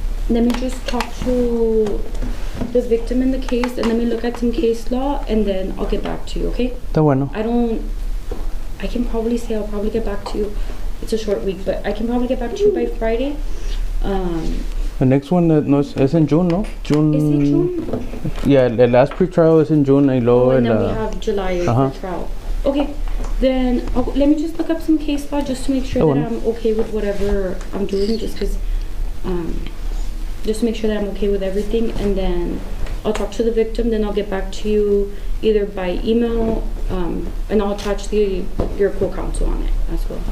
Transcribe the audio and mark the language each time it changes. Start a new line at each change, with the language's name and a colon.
English: Let me just talk to the victim in the case and let me look at some case law and then I'll get back to you, okay?
Spanish: Está bueno.
English: I can probably say I'll probably get back to you. It's a short week, but I can probably get back to you by Friday. The next one
Spanish: es en
English: June,
Spanish: ¿no?
English: June. Is it June? Yeah, the last pre-trial is in June
Spanish: y luego
English: and then we have July trial. Okay, then let me just look up some case law just to make sure that I'm okay with whatever I'm doing, just to make sure that I'm okay with everything, and then I'll talk to the victim, then I'll get back to you either by email, and I'll attach your co-counsel on it as well.